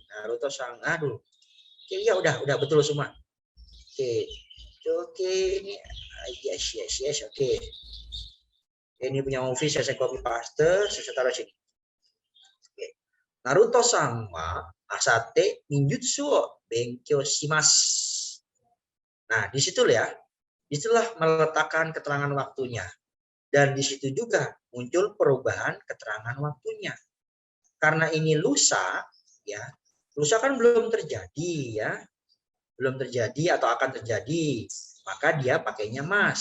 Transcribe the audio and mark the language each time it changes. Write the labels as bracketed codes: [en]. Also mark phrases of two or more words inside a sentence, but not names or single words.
[id] Naruto sang aduh. Oke, ya udah betul semua. Oke. Oke, ini yes. Oke. Ini punya Ovi saya [en] copy paste, [id] saya taruh sini. [ja] Oke. Naruto sang wa asate ninjutsu o benkyou shimasu. [id] Nah, di situ ya. Disitulah meletakkan keterangan waktunya. Dan di situ juga muncul perubahan keterangan waktunya. Karena ini lusa, ya, lusa kan belum terjadi, ya, belum terjadi atau akan terjadi, maka dia pakainya mas.